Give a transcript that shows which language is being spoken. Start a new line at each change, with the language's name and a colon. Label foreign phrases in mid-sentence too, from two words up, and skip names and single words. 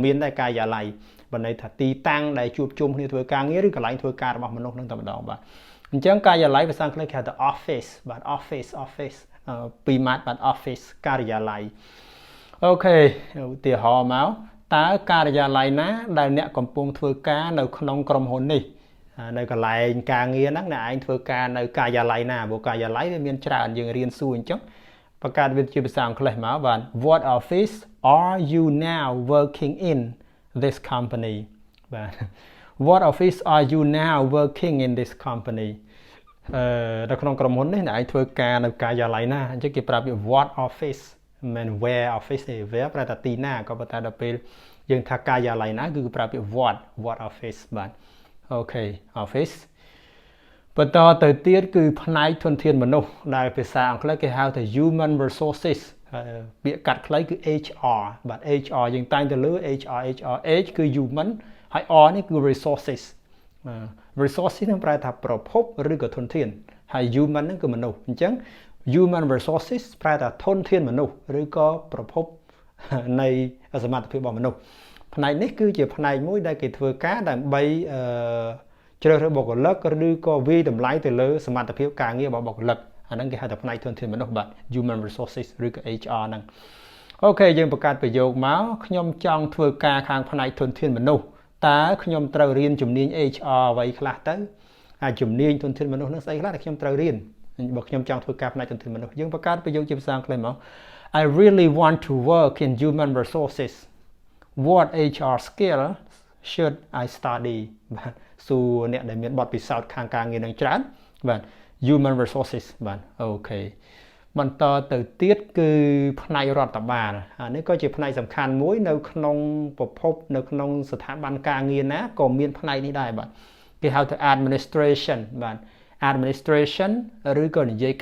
Khmer: មានដែរការិយាល័យបើន័យថាទីតាំងដែលជួបជុំគ្នាធ្វើការងារឬកន្លែងធ្វើការរបស់មនុស្សនឹងតែម្ដងបាទអញ្ចឹងការិយាល័យភាសាអង់គ្លេសគេហៅថា office បាទ office ពីរម៉ាត់បាទ office ការិយាល័យអូខេឧទាហរណ៍ មកតើការិយាល័យណាដែលអ្នកកំពុងធ្វើការនៅក្នុងក្រុមហ៊ុននេះនៅកន្លែងការងារហ្នឹងអ្នកឯងធ្វើការនៅការិយាល័យណាព្រោះការិយាល័យវា មានច្រើនយើងរៀនសួរអញ្ចឹងបង្កើតវាជាភាសាអង់គ្លេសមកបាទ
English: What office are you now working in this company
Khmer: បាទ
English: What office are you now working in this company
Khmer: នៅក្នុងក្រុមហ៊ុននេះអ្នកឯងធ្វើការនៅការិយាល័យណាអញ្ចឹងគេប្រាប់វា
English: What office
Khmer: មិន
English: where office
Khmer: ទេ where ប្រែថាទីណាក៏ប៉ុន្តែដល់ពេលយើងថាការិយាល័យណាគឺប្រាប់វា
English: what office
Khmer: បាទអូខេ office បន្តទៅទៀតគឺផ្នែកធនធានមនុស្សដែលភាសាអង់គ្លេសគេហៅថា
English: human resources
Khmer: ពាក្យកាត់ខ្លីគឺ HR បាទ HR យើងតែងទៅលើ HR H គឺ human ហើយ R នេះគឺ resources resources នឹងប្រែថាប្រភពឬក៏ធនធានហើយ human ហ្នឹងគឺមនុស្សអញ្ចឹង
English: human resources
Khmer: ប្រែថាធនធានមនុស្សឬក៏ប្រភពនៃសមត្ថភាពរបស់មនុស្សផ្នែកនេះគឺជាផ្នែកមួយដែលគេធ្វើការដើម្បីជ្រើសរើសបុគ្គលិកឬក៏វាយតម្លៃទៅលើសមត្ថភាពការងាររបស់បុគ្គលិកអាហ្នឹងគេហៅថាផ្នែកធនធានមនុស្សបាទ
English: human resources
Khmer: ឬក៏ HR ហ្នឹងអូខេយើងបង្កើតប្រយោគមកខ្ញុំចង់ ធ្វើការខាងផ្នែកធនធានមនុស្សតើខ្ញុំត្រូវរៀនជំនាញ HR អ្វីខ្លះទៅជំនាញធនធានមនុស្សហ្នឹងស្អីខ្លះដែលខ្ញុំត្រូវរៀនបើខ្ញុំចង់ធ្វើការផ្នែកធនធានមនុស្សយើងបង្កើតប្រយោគជាភាសាអង់គ្លេសមក
English: I really want to work in human resources What HR skill should I study
Khmer: បាទសួរអ្នកដែលមានបទពិសោធន៍ខាង ការងារនឹងច្រើនបាទ
English: human resources
Khmer: បាទអូខេបន្តទៅទៀតគឺផ្នែករដ្ឋបាលអានេះក៏ជាផ្នែកសំខាន់មួយនៅក្នុងប្រភពនៅក្នុងស្ថាប័នការងារណាក៏មានផ្នែកនេះដែរបាទគេហៅថា administration បាទ administration ឬក៏និយាយកា